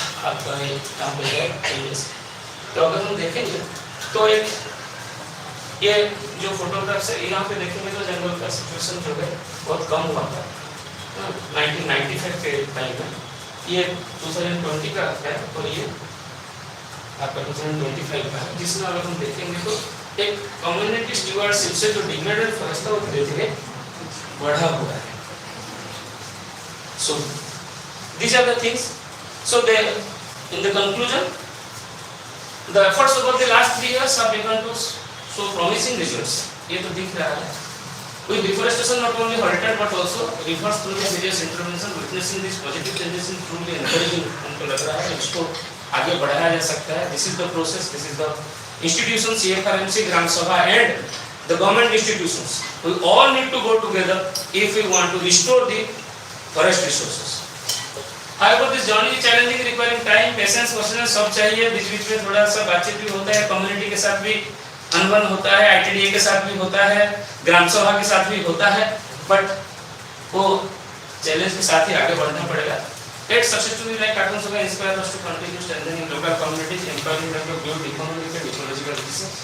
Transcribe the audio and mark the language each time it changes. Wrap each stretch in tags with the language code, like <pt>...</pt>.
<hi>आपका यहाँ पे है, तो अगर हम देखेंगे तो एक ये जो फोटोग्राफ है यहाँ पे देखेंगे तो जंगल का सिचुएशन जो है बहुत कम हुआ था 1995 के टाइम में, ये 2020 का है और ये आपका 2025 का है, जिसमें अगर हम देखेंगे तो एक कम्युनिटी स्टीवर्डशिप से जो डिग्रेडेड फॉरेस्ट था वो धीरे धीरे बढ़ा हुआ है।</hi> <en>So these are the things. So they, in the conclusion, the efforts over the last 3 years have begun to show promising results.</en> <hi>ये तो दिख रहा है।</hi> <en>With deforestation not only halted but also reversed through the serious intervention, witnessing these positive changes in truly encouraging,</en> <hi>हमको लग रहा है इसको आगे बढ़ाया जा सकता है।</hi> <en>This is the process. This is the institutions, CFRMC, Gram Sabha and the government institutions. We all need to go together if we want to restore the forest resources. However, this journey is challenging, requiring time, patience, persistence</en> <hi>सब चाहिए, बीच बीच में थोड़ा सा बातचीत भी होता है, community के साथ भी अनबन होता है, ITDA के साथ भी होता है, ग्राम सभा के साथ भी होता है, बट वो चैलेंज के साथ ही आगे बढ़ना पड़ेगा.</hi> <en>Yet successfully like Cartoon Saga inspire us to continue strengthening local communities, empowering them to build economic and ecological resources.</en>